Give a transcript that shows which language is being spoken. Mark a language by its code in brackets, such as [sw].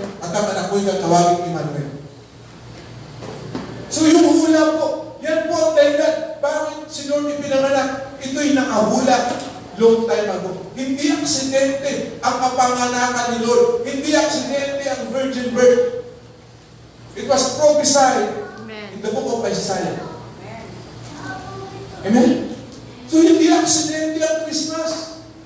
[tl] At ang anak mo'y tatawagin Emmanuel. So yung hula po, yan po ang dahilan. Bakit si Lord ipinanganak? Ito'y nakahula [en] long time ago. [tl] Hindi aksidente ang kapanganakan ni Lord. Hindi aksidente ang virgin birth. [en] It was prophesied in the book of Isaiah. Amen? [tl] So hindi aksidente ang Christmas.